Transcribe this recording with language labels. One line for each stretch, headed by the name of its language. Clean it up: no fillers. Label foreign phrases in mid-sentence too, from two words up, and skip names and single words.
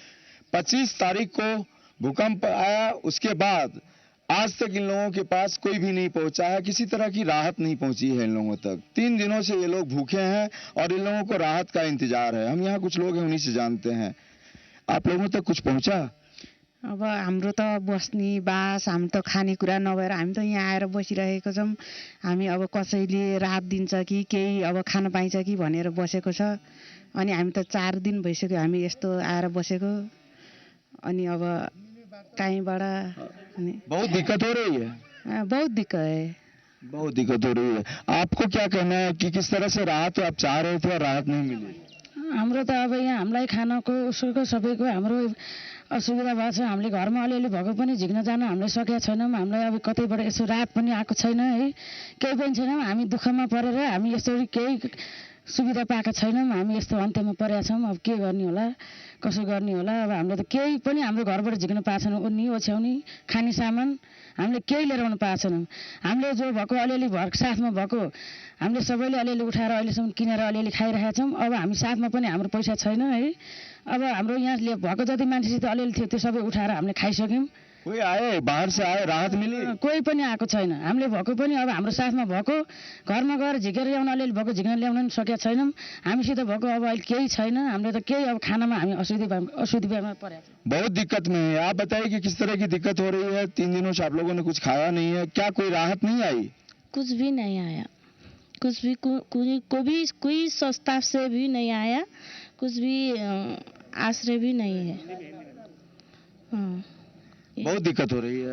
Hindi: 25 तारीख को भूकंप आया, उसके बाद आज तक इन लोगों के पास कोई भी नहीं पहुंचा है, किसी तरह की राहत नहीं पहुंची है इन लोगों तक। 3 दिनों से ये लोग भूखे हैं और इन लोगों को राहत का इंतजार है। हम यहाँ कुछ लोग हैं, उन्हीं से जानते हैं। आप लोगों तक कुछ पहुंचा?
Nepali: अब हाम्रो त बस्ने बास, हामी त खानेकुरा नभएर हामी त यहाँ आएर बसिरहेको छौँ। हामी अब कसैले राहत दिन्छ कि केही अब खान पाइन्छ कि भनेर बसेको छ। अनि हामी त 4 दिन भइसक्यो हामी यस्तो आएर बसेको। अनि अब कहीँबाट
Hindi: बहुत दिक्कत हो रही है। बहुत दिक्कत है, बहुत दिक्कत हो रही है। आपको क्या कहना है कि किस तरह से राहत आप चाह रहे थे और राहत नहीं मिली?
Nepali: हाम्रो त अब यहाँ हामीलाई खानको उसको सबैको हाम्रो असुविधा भएको छ। हामीले घरमा अलिअलि भएको पनि झिक्न जान हामीले सकेका छैनौँ। हामीलाई अब कतैबाट यसो राहत पनि आएको छैन है, केही पनि छैनौँ। हामी दुःखमा परेर हामी यस्तो केही सुविधा पाएका छैनौँ। हामी यस्तो अन्त्यमा परेका छौँ। अब के गर्ने होला, कसो गर्ने होला। अब हामीले त केही पनि हाम्रो घरबाट झिक्न पाएको छैनौँ। ओर्नी ओछ्याउनी खाने सामान हामीले केही लिएर आउनु पाएको छैनौँ। हामीले जो भएको अलिअलि भर साथमा भएको हामीले सबैले अलिअलि उठाएर अहिलेसम्म किनेर अलिअलि खाइरहेका छौँ। अब हामी साथमा पनि हाम्रो पैसा छैन है। अब हाम्रो यहाँ भएको जति मान्छेसित अलिअलि थियो त्यो सबै उठाएर हामीले खाइसक्यौँ।
Hindi: कोही आए, बाहर से आए, राहत मिली?
Nepali: कोही पनि आएको छैन। हामीले भएको पनि अब हाम्रो साथमा भएको घरमा गएर झिकेर ल्याउन अलिअलि भएको झिकेर ल्याउन सकेका छैनौँ। हामीसित भएको अब अहिले केही छैन। हामीले त केही अब खानामा हामी असुविधामा परेका छौँ।
Hindi: बहुत दिक्कत में है। आप बताइए कि किस तरह की दिक्कत हो रही है? 3 दिनों से आप लोगों ने कुछ खाया नहीं है, क्या कोई राहत नहीं आई? कुछ भी नहीं आया, कुछ भी कोई संस्था से भी नहीं आया, कुछ भी आश्रय भी नहीं है। बहुत दिक्कत हो रही है,